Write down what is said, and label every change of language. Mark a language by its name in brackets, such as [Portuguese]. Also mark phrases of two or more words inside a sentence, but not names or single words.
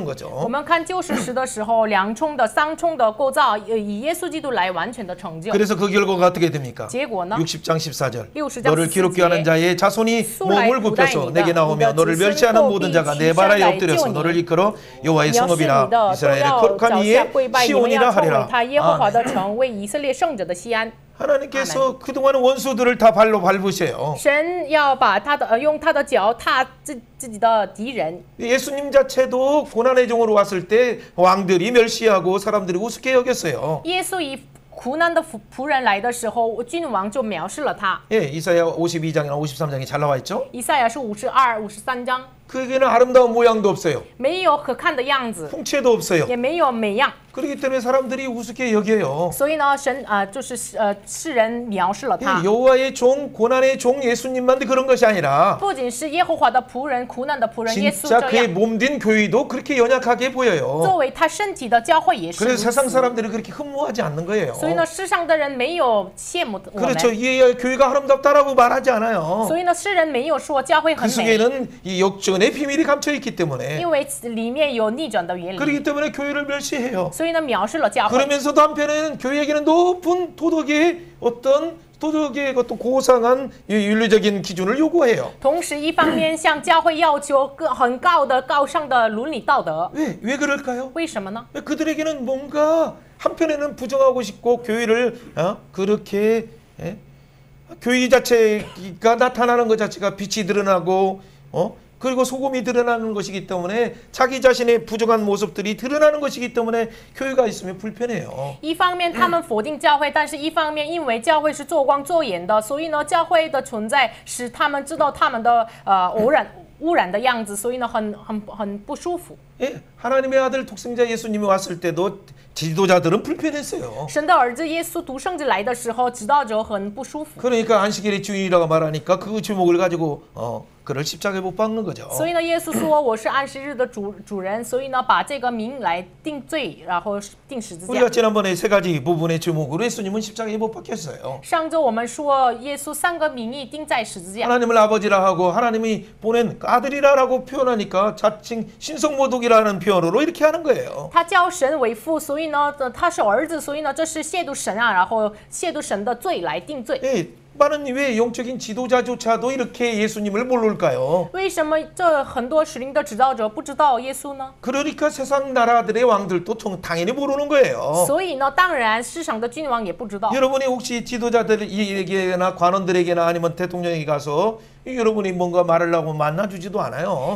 [Chinese] 我 [Korean] 거죠. [Chinese] 们看救赎时的时候，两重的、三重的构造，以耶稣基督来完全的成就。 [Korean] 그래서 그 결과가 어떻게 됩니까? [Chinese] 结果呢？ [Korean] 60장 14절 60장 너를 기롭게 하는 자의 자손이 몸을 굽혀서 내게 나오며 너를 멸시하는 모든 자가 내 발아에 엎드려서 너를 이끌어 여호와의 [Chinese] 藐视你 [Korean] 성읍이라 [Chinese] 的都 [Korean] 이스라엘의 [Chinese] 要 [Korean] 거룩한 [Chinese] 脚 [Korean] 이의 [Chinese] 下跪拜，你们 [Korean] 시온이라 [Chinese] 要称为 [Korean] 하리라. [Chinese] 他耶和华 [Korean] 아멘. [Chinese] 的城，为以色列圣者的西安。 [Korean] 하나님께서 그동안 원수들을 다 발로 밟으세요. [Chinese] 神要把他的用他的脚踏自己的敌人。 [Korean] 예수님 자체도 고난의 종으로 왔을 때 왕들이 멸시하고 사람들이 우습게 여겼어요. [Chinese] 耶稣以苦难的仆人来的时候，君王就藐视了他。 [Korean] 예, 이사야 52장이나 53장이 잘 나와 있죠. [Chinese] 以赛亚是52、53章， [Korean] 그에게는 아름다운 모양도 없어요. [Chinese] 没有可看的样子， [Korean] 풍채도 없어요. [Chinese] 也没有美样， [Korean] 그렇기 때문에 사람들이 우습게 여겨요. [Chinese] 所以呢，神就是世人藐视了他。 [Korean] 여호와의 종, 고난의 종 예수님만 그런 것이 아니라 [Chinese] 不仅是耶和华的仆人、苦难的仆人耶稣 [Korean] 진짜 [Chinese] 这 [Korean] 그의 [Chinese] 样， [Korean] 몸된 교회도 그렇게 연약하게 보여요. [Chinese] 作为他身体的教会也是如 [Korean] 그래서 세상 [Chinese] 此。 [Korean] 사람들이 그렇게 흠모하지 않는 거예요. [Chinese] 所以呢，世上的人没有羡慕我们， [Korean] 그렇죠. 이 교회가 아름답다라고 말하지 않아요. [Chinese] 所以呢，世人没有说教会 [Korean] 그 [Chinese] 很美， [Korean] 속에는 이 역전의 비밀이 감춰 있기 때문에 [Chinese] 因为里面有逆转的原理， [Korean] 그렇기 때문에 교회를 멸시해요. [Chinese] 所以呢，藐视了教会。 [Korean] 그러면서도 한편에는 교회에게는 높은 도덕의 어떤 고상한 윤리적인 기준을 요구해요. [Chinese] 同时，一方面向教会要求很高的、高尚的伦理道德， [Korean] 왜 그럴까요? [Chinese] 为什么呢？ [Korean] 그들에게는 뭔가 한편에는 부정하고 싶고 교회를 그렇게 교회 자체가 나타나는 것 자체가 빛이 드러나고 그리고 소금이 드러나는 것이기 때문에 자기 자신의 부정한 모습들이 드러나는 것이기 때문에 교회가 있으면 불편해요. [Chinese] 一方面他们否定教会，但是一方面因为教会是做光做盐的，所以呢，教会的存在使他们知道他们的污染的样子，所以呢，很不舒服。 [Korean] 예, 하나님의 아들 독생자 예수님이 왔을 때도 지도자들은 불편했어요. [Chinese] 神的儿子耶稣独生子来的时候，指导者很不舒服。 [Korean] 그러니까 안식일의 주인이라고 말하니까 그 주목을 가지고 그를 십자가에 못 박는 거죠. [Chinese] 所以呢，耶稣说我是安息日的主人，所以呢，把这个名来定罪，然后定十字架 [Korean] 우리가 。 지난번에 세 가지 부분의 주목으로 예수님은 십자가에 못 박혔어요. [Chinese] 上周我们说耶稣三个名义钉在十字架， [Korean] 하나님을 아버지라 하고 하나님이 보낸 아들이라고 표현하니까 자칭 신성모독이라는 표현으로 이렇게 하는 거예요. [Chinese] 他叫神为父，所以呢，他是儿子，所以呢，这是亵渎神啊，然后亵渎神的罪来定罪。 [Korean] 예, 많은 왜 영적인 지도자조차도 이렇게 예수님을 모를까요? [Chinese] 为什么这很多属灵的指导者不知道耶稣呢？ [Korean] 그러니까 세상 나라들의 왕들도 당연히 모르는 거예요. [Chinese] 所以呢，当然世上的君王也不知道。 [Korean] 여러분이 혹시 지도자들에게나 관원들에게나 아니면 대통령에게 가서 여러분이 뭔가 말을 하고 만나주지도 않아요.